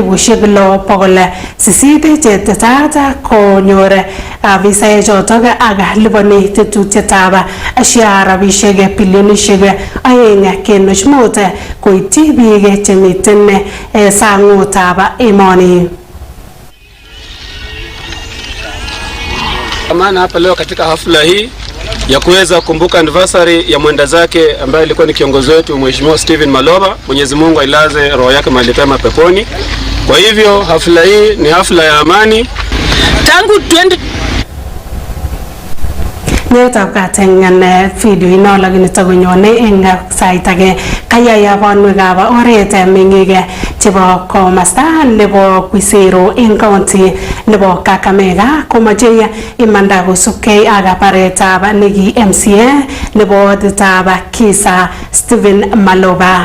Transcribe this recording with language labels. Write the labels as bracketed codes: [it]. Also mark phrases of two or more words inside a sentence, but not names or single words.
[kln] 6,800 chetetat konyor afisaechotok ak liponi tetutietab SHA rabishek bilionishek 2.5 koityi biik chemiten sangutab emoni. [sw] Maana hapa leo katika hafla hii ya kuweza kukumbuka anniversary ya mwenda zake ambaye alikuwa ni kiongozi wetu Mheshimiwa Stephen Maloba, Mwenyezi Mungu ailaze roho yake mahali pema peponi. Kwa hivyo hafla hii ni hafla ya amani. Tangu 20 [kln] Nyetab katengan video ino lakini tagonyone eng saitage kayaya banwekab oret mengige chebo komasta nebo Kwisero eng county nebo Kakamega komache imanda kosubkei ak baretab neki MCA nebo tab Kisa Stephen Maloba.